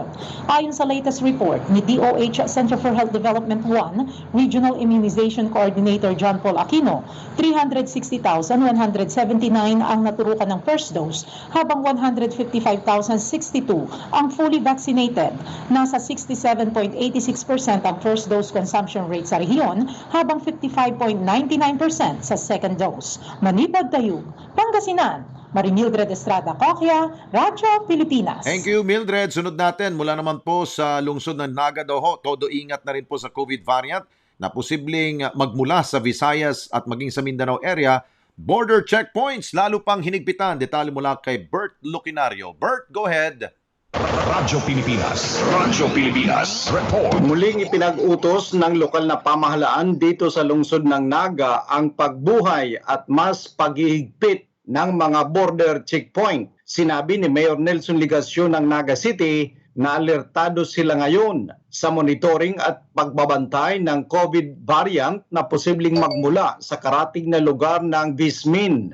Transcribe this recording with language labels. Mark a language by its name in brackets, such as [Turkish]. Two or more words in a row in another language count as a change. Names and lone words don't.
[Filipino] Ayon sa [English] latest report [Filipino] ni DOH Center for Health Development 1, [English] Regional Immunization Coordinator [Filipino] John Paul Aquino, 360,179 ang naturukan ng [English] first dose, [Filipino] habang 155,062 ang [English] fully vaccinated. [Filipino] Nasa 67.86% ang [English] first dose consumption rate [Filipino] sa rehiyon, habang 55.99% sa [English] second dose. [Filipino] Manipag Tayug, Pangasinan, Marimildred Estrada Cocchia, Radyo Pilipinas. [English] Thank you, Mildred. [Filipino] Sunod natin, mula naman po sa lungsod ng Naga daw ho, todo ingat na rin po sa COVID variant na posibleng magmula sa Visayas at maging sa Mindanao area. [English] Border checkpoints, [Filipino] lalo pang hinigpitan. Detalye mula kay Bert Lucinario. Bert, [English] go ahead. [Filipino] Radyo Pilipinas report. Muling ipinag-utos ng lokal na pamahalaan dito sa lungsod ng Naga ang pagbuhay at mas paghihigpit ng mga [English] border checkpoint. [Filipino] Sinabi ni Mayor Nelson Ligasyon ng Naga City na alertado sila ngayon sa monitoring at pagbabantay ng COVID variant na posibleng magmula sa karating na lugar ng Vismin.